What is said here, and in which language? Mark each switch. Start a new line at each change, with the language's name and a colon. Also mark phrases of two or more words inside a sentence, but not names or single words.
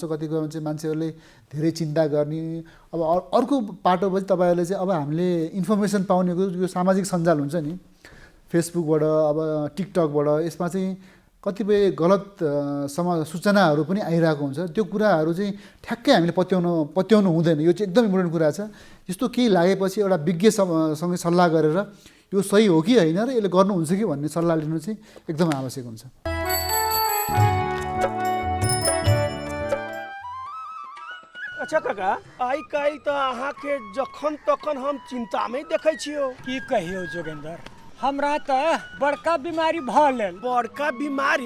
Nepali: कति कुरा चाहिँ मान्छेहरूले धेरै चिन्ता गर्ने। अब अर्को पाटो पनि तपाईँहरूले चाहिँ अब हामीले इन्फर्मेसन पाउनेको यो सामाजिक सञ्जाल हुन्छ नि, फेसबुकबाट अब टिकटकबाट, यसमा चाहिँ कतिपय गलत सूचनाहरू पनि आइरहेको हुन्छ। त्यो कुराहरू चाहिँ ठ्याक्कै हामीले पत्याउनु हुँदैन। यो चाहिँ एकदम इम्पोर्टेन्ट कुरा छ। यस्तो केही लागेपछि एउटा विज्ञसँग सल्लाह गरेर यो सही हो कि होइन र यसले गर्नुहुन्छ कि भन्ने सल्लाह लिनु चाहिँ एकदम आवश्यक हुन्छ।
Maithili: अच्छा काका, आइ काल्हि तऽ अहाँके जखन तखन हम चिंतामे देखै छियौ। की कहियो जोगेंद्र, हमरा तऽ बड़का बीमारी भऽ गेल। बड़का बीमारी?